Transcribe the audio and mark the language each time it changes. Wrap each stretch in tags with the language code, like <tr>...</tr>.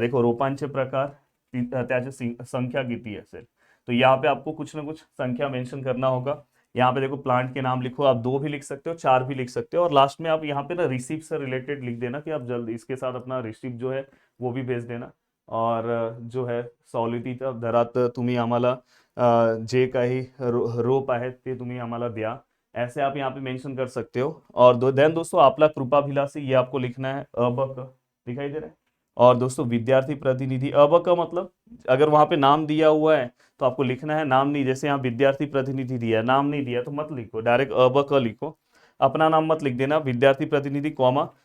<hi>देखो</hi> <mr>रोपांचे प्रकार त्याचे संख्या किती असेल,</mr> <hi>तो यहाँ पे आपको कुछ ना कुछ संख्या मेंशन करना होगा। यहाँ पे देखो प्लांट के नाम लिखो, आप 2 भी लिख सकते हो, 4 भी लिख सकते हो, और लास्ट में आप यहाँ पे ना रिसिप्ट से रिलेटेड लिख देना कि आप जल्द इसके साथ अपना रिसिप्ट जो है वो भी भेज देना। और जो है</hi> <mr>सवलतीच्या दरात तुम्ही आम्हाला जे काही रोप आहेत ते तुम्ही आम्हाला द्या,</mr> <hi>ऐसे आप यहाँ पे मेंशन कर सकते हो। और देन दोस्तों</hi> <mr>आपला कृपाभिलाषी</mr> <hi>ये आपको लिखना है, अबक दिखाई दे रहा है। और दोस्तों विद्यार्थी प्रतिनिधि, अबक का मतलब अगर वहां पे नाम दिया हुआ है तो आपको लिखना है नाम नहीं, जैसे यहाँ विद्यार्थी प्रतिनिधि दिया है, नाम नहीं दिया तो मत लिखो, डायरेक्ट अबक लिखो, अपना नाम मत लिख देना, विद्यार्थी प्रतिनिधि कॉमा।</hi>